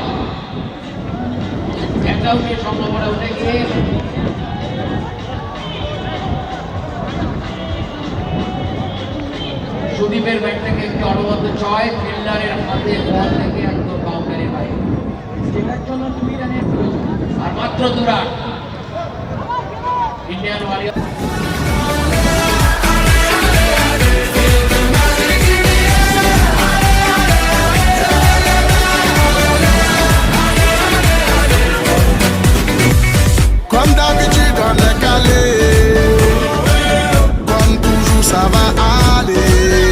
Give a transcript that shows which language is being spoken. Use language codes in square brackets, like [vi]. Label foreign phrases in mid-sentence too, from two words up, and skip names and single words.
[bn] ক্যাচ আউটের সম্ভাবনা উঠে গিয়ে সুদীপের ব্যাট থেকে একটি অনবদ্য 6, ফিল্ডারের হাতে বল থেকে একদম বাউন্ডারির বাইরে। সেটার জন্য 2 রানের প্রয়োজন আর মাত্র 2 রান। ইন্ডিয়ান ওয়ারিয়র [fr] Comme d'habitude, on est calé. Comme toujours, ça va aller.